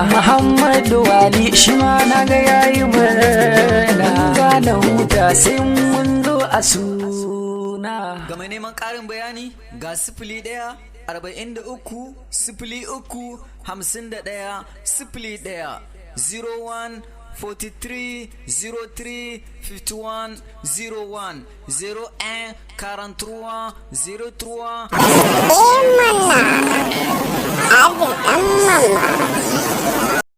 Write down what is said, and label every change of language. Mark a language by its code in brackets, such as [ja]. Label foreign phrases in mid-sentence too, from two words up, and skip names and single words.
[ha] Muhammadu Wali shi ma na ga ya yi murna. Gane huta sai mun zo a suna. Ga mai neman ƙarin bayani ga sifili ɗaya, arba'in da uku, sifili uku, hamsin da ɗaya, sifili ɗaya. [en] Zero one, forty-three, zero three, fifty-one, zero one. [fr] Zero un, quarante-trois, zero trois. [ha] Eh, mana. Abin ɗan mama.